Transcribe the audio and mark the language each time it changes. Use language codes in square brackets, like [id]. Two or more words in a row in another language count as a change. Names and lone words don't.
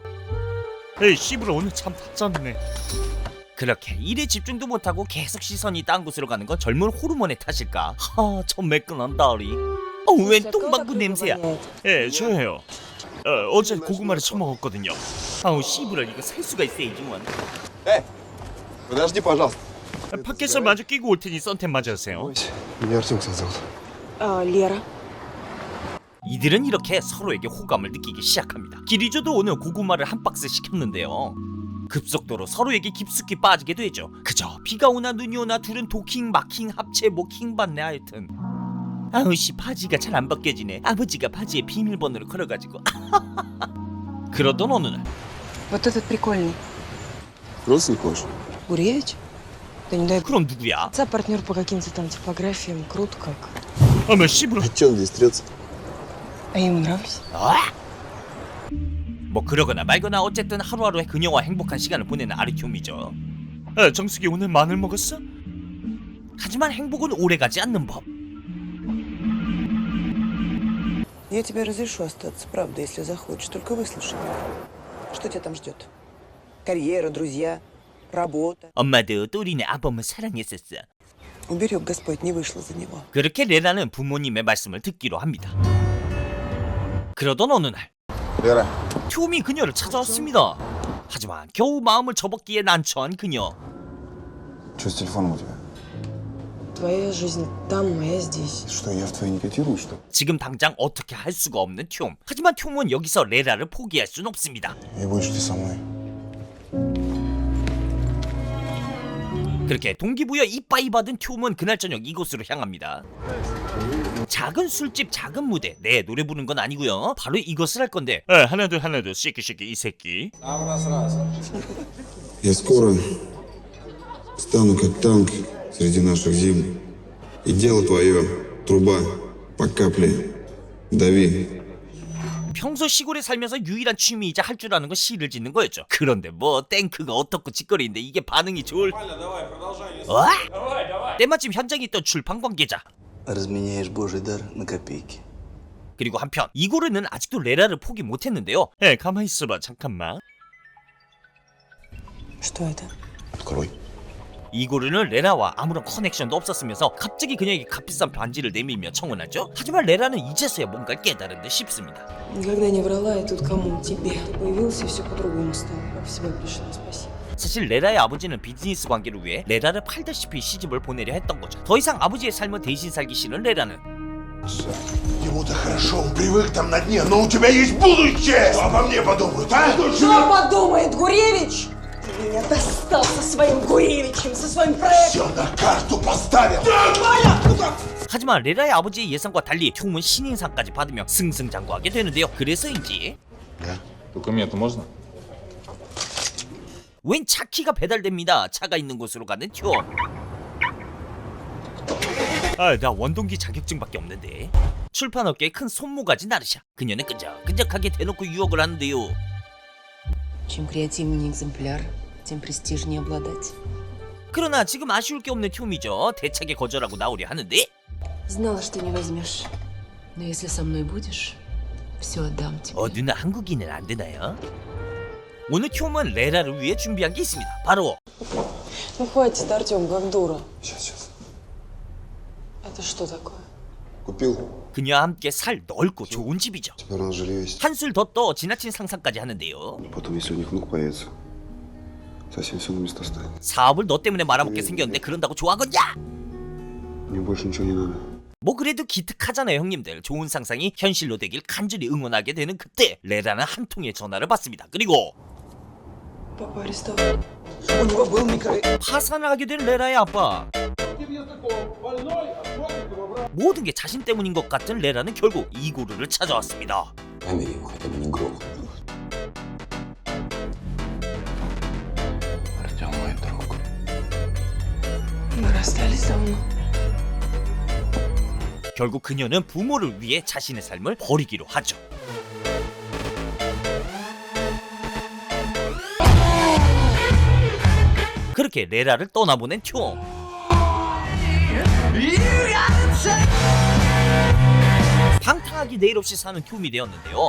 [ko] 에이 씨부라, 오늘 참 탔잖네. 그렇게 일에 집중도 못하고 계속 시선이 딴 곳으로 가는 건 젊은 호르몬의 탓일까? 저 매끈한 다리. 웬 똥방구 냄새야. 예, 저예요. 어제 고구마를 처먹었거든요. 아우 씨부라, 이거 살 수가 있어 이중원. [ru] Подожди, пожалуйста. [ko] 밖에서 마주 끼고 올 테니 선탠 맞으세요. [ru] Меня Артем, кстати, зовут. Лера. [ko] 이들은 이렇게 서로에게 호감을 느끼기 시작합니다. 기리조도 오늘 고구마를 한 박스 시켰는데요. 급속도로 서로에게 깊숙이 빠지게 되죠. 그저 비가 오나 눈이 오나 둘은 도킹, 마킹, 합체, 모킹 받네. 하여튼 아우씨, 바지가 잘 안 벗겨지네. 아버지가 바지에 비밀번호를 걸어가지고. 그러던 어느 날, [ru] Вот этот прикольный. Родственник ваш? Гуревич? Да не дай [ko] 그럼 누구야? [ru] отца, партнер по каким-то там типографиям. Круто как. [ko] 어머 씨부라. [ru] А че он здесь трется? А ему нравлюсь? [ko] 뭐 그러거나 말거나 어쨌든 하루하루의 그녀와 행복한 시간을 보내는 아르티움이죠. 정숙이 오늘 마늘 먹었어? 하지만 행복은 오래가지 않는 법. [ru] Я тебе разрешу остаться, правда, если захочешь. Только выслушай меня. Что тебя там ждет? Карьера, друзья, работа. [ko] 엄마도 또리네 아범을 사랑했었어. [ru] Уберег Господь, не вышла за него. [ko] 그렇게 레나는 부모님의 말씀을 듣기로 합니다. 그러던 어느 날, [ru] Вера. [ko] 톰이 그녀를 찾아왔습니다. 하지만 겨우 마음을 접었기에 난처한 그녀. [ru] Что с телефоном у тебя? Твоя жизнь там, моя здесь. Что, я в твоей не котирую, что ли? [ko] 지금 당장 어떻게 할 수가 없는 톰. 하지만 톰은 여기서 레라를 포기할 순 없습니다. [ru] И будешь ты со мной. [ko] 그렇게 동기부여 이빠이 받은 톰은 그날 저녁 이곳으로 향합니다. 작은 술집, 작은 무대. 네, 노래 부르는 건 아니고요. 바로 이것을 할 건데. 하나 둘 쉐키 이 새끼. [ru] Я скоро стану как танк среди наших зим. И дело твое, труба, по капле, дави. [ko] 평소 시골에 살면서 유일한 취미이자 할 줄 아는 건 시를 짓는 거였죠. 그런데 뭐 땡크가 어떻고 짓거리인데 이게 반응이 좋을... 때마침 현장에 있던 출판 관계자. [ru] Разменяешь Божий дар на копейки. [ko] 그리고 한편 이고르는 아직도 레라를 포기 못했는데요. 가만히 있어봐, 잠깐만. [ru] Что это? Открой. [ko] 이고르는 레라와 아무런 커넥션도 없었으면서 갑자기 그녀에게 값비싼 반지를 내밀며 청혼하죠. 하지만 레라는 이제서야 뭔가를 깨달은 듯 싶습니다. [ru] Никогда не врала, и тут кому? Тебе. Появился, и все по-другому стало. Как в себя пришла, спасибо. [ko] 사실 레라의 아버지는 비즈니스 관계를 위해 레라를 팔다시피 시집을 보내려 했던 거죠. 더 이상 아버지의 삶을 대신 살기 싫은 레라는 [ru] Ему-то хорошо, он привык там на дне, но у тебя есть будущее! Что обо мне подумают, а? Что подумает Гуревич? Ты меня достал со своим Гуревичем, со своим проектом. Все на карту поставил! [ko] 하지만 레라의 아버지의 예상과 달리 톰은 신인상까지 받으며 승승장구하게 되는데요. 그래서인지 [ru] Документы можно? [ko] 웬 차키가 배달됩니다. 차가 있는 곳으로 가는 톰. 나 원동기 자격증밖에 없는데. 출판업계의 큰 손모가지 나르샤. 그녀는 끈적끈적하게 대놓고 유혹을 하는데요. [ru] Чем креативнее экземпляр, тем престижнее обладать. [ko] 그러나 지금 아쉬울 게 없는 톰이죠. 대차게 거절하고 나오려 하는데 [ru] Знала, что не возьмешь. Но если со мной будешь, все отдам тебе. [ko] 누나 한국인은 안 되나요? 오늘 톰은 레라를 위해 준비한 게 있습니다. 바로 [ru] Ну хватит, Артем, как дура. Сейчас. Это что такое? Купил. [ko] 그녀와 함께 살 넓고 좋은 집이죠. [ru] Теперь у нас жилье есть. [ko] 한술 더 떠 지나친 상상까지 하는데요. [ru] Потом, если у них внук появится, совсем все на места станет. [ko] 사업을 너 때문에 말아먹게 생겼는데 그런다고 좋아하겠냐? [ru] Мне больше ничего не надо. [ko] 뭐 그래도 기특하잖아요 형님들. 좋은 상상이 현실로 되길 간절히 응원하게 되는 그때 레라는 한 통의 전화를 받습니다. 그리고 [ru] Папа арестован. У него был микро... [ko] 파산을 하게 된 레라의 아빠. 모든 게 자신 때문인 것 같은 레라는 결국 이고르를 찾아왔습니다. [ru] Артем мой друг. Мы расстались давно. [ko] 결국 그녀는 부모를 위해 자신의 삶을 버리기로 하죠. 그렇게 레라를 떠나보낸 톰. 방탕하게 내일 없이 사는 톰이 되었는데요.